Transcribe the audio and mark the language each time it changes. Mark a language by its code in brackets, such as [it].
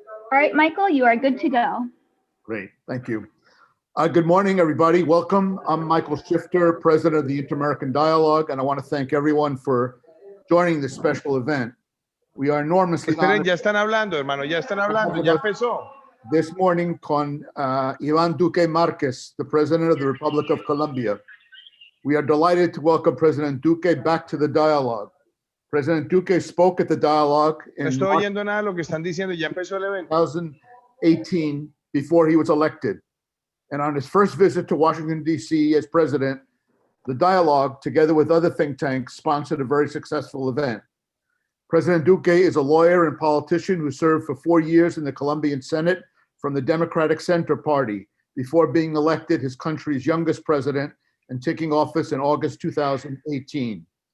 [en] All right, Michael, you are good to go. Great, thank you. Good morning, everybody. Welcome. I'm Michael Shifter, President of the Inter-American Dialogue, and I want to thank everyone for joining this special event. We are enormously [es] Esperen, ya están hablando, hermano, ya están hablando, ya empezó. [en] This morning con Ivn Duque Mrquez, the President of the Republic of Colombia. We are delighted to welcome President Duque back to the dialogue. President Duque spoke at the dialogue in [es] No estoy oyendo nada de lo que están diciendo, ya empezó el evento. [en] 2018 before he was elected. And on his first visit to Washington, D.C. as president, the dialogue, together with other think tanks, sponsored a very successful event. President Duque is a lawyer and politician who served for 4 years in the Colombian Senate from the Democratic Center Party before being elected his country's youngest president and taking office in August 2018.